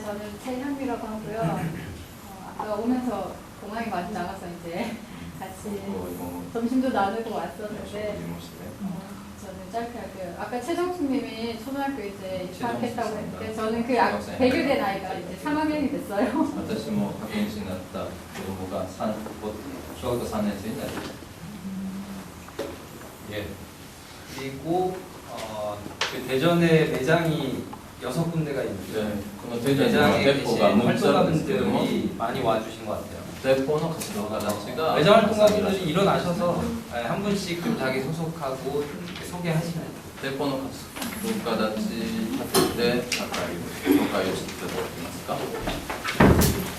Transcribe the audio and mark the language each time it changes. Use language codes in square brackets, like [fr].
[ko] 저는 최현미라고 하고요. 아까 오면서 공항에 많이 나가서 이제 같이 점심도 나누고 왔었는데 저는 짧게 할게요. 아까 최정숙님이 초등학교 이제 입학했다고 했는데 저는 그 100일 된 아이가 이제 3학년이 됐어요. [ja] 私も派遣士になった子供が小学校3年生になりました。 [ko] 예. 그리고 그 대전에 매장이 6군데가 있는데 그 매장에 계신 활동가분들이 많이 와주신 것 같아요. 매장 활동가분들이 일어나셔서 한 분씩 좀 자기 소속하고 소개하시면 돼요. [ja] 店舗の活動家たち立てて紹介をしていただけますか。